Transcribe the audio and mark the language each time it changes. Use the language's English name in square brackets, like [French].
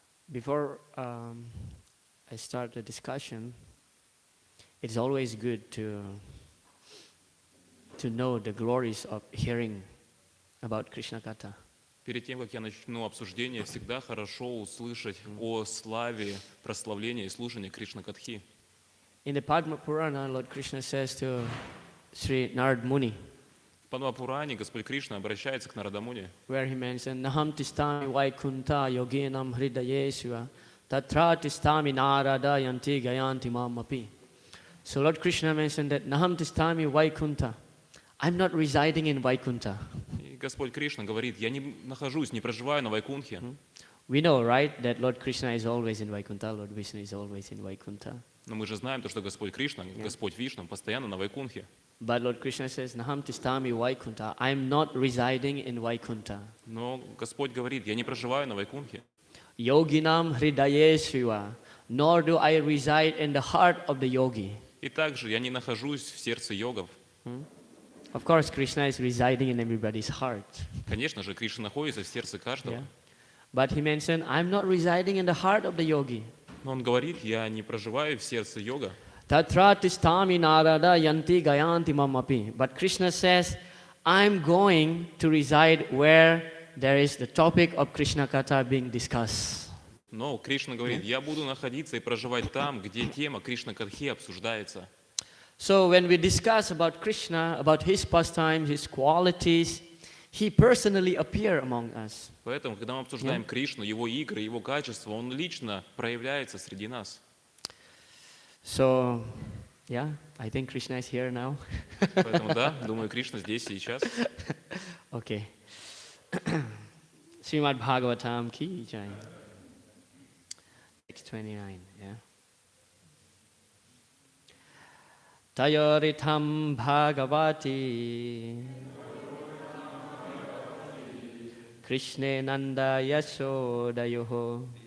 [English] Before I start the discussion, it's always good to know the glories of hearing about Krishna Katha. [Russian] Перед тем, как я начну обсуждение, всегда хорошо услышать о славе, прославлении и служении Кришна-катхи. [English] In the Padma Purana, Lord Krishna says to Sri Narad Muni, [Russian] В Падмапуране Господь Кришна обращается к Нарадамуни, [English] where he mentioned, [Sanskrit] Naham tistami vaikunta yoginam hridayesva tatra tistami narada yanti gayanti mamapi. [English] So Lord Krishna mentioned that [Sanskrit] Naham tistami vaikunta. [English] I'm not residing in Vaikunta. [Russian] и Господь Кришна говорит, я не нахожусь, не проживаю на Вайкунтхе. [English] We know, right, that Lord Krishna is always in Vaikunta, Lord Vishnu is always in Vaikunta. [Russian] Но мы же знаем, то, что Господь Кришна, Господь Вишну постоянно на Вайкунтхе. [English] But Lord Krishna says, [Sanskrit] Naham tistami Vaikunta. [English] I'm not residing in Vaikunta. [Russian] Но Господь говорит, я не проживаю на Вайкунтхе. [Sanskrit] Yoginam hridayesva. [English] Nor do I reside in the heart of the yogi. [Russian] И также я не нахожусь в сердце йогов. [English] Of course, Krishna is residing in everybody's heart. [Russian] Конечно же, Кришна находится в сердце каждого. [English] Yeah. But he mentioned, I'm not residing in the heart of the yogi. [Russian] Но он говорит, я не проживаю в сердце йога. [Sanskrit] Tatra tistami narada yanti gayanti mamapi. [English] But Krishna says, I'm going to reside where there is the topic of Krishna Katha being discussed. [Russian] Но Кришна говорит, я буду находиться и проживать там, где тема Кришна Катхи обсуждается. [English] So when we discuss about Krishna, about his pastimes, his qualities, he personally appears among us. [Russian] Поэтому, когда мы обсуждаем Кришну, его игры, его качества, он лично проявляется среди нас. [English] So, yeah, I think Krishna is here now. [Russian] Поэтому, да, думаю, Кришна здесь сейчас. [English] Okay. Srimad Bhagavatam ki jai. 629, yeah. [Sanskrit] Tayoritam Bhagavati Krishne Nanda Yashodayoho